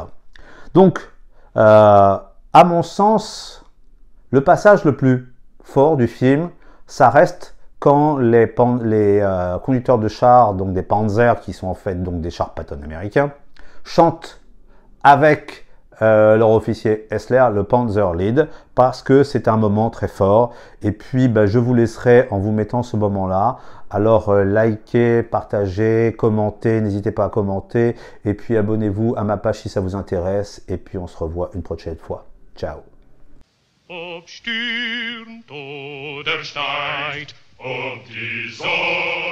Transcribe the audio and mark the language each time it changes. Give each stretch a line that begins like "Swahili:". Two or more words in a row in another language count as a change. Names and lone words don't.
French: Donc, à mon sens, le passage le plus fort du film, ça reste quand les conducteurs de chars, donc des Panzers, qui sont en fait donc des chars Patton américains, chantent avec leur officier Hessler, le Panzer Lead, parce que c'est un moment très fort. Et puis, je vous laisserai en vous mettant ce moment-là. Alors, likez, partagez, commentez, n'hésitez pas à commenter. Et puis, abonnez-vous à ma page si ça vous intéresse. Et puis, on se revoit une prochaine fois. Ciao.
German: Ob stürmt oder schneit, ob die Sonne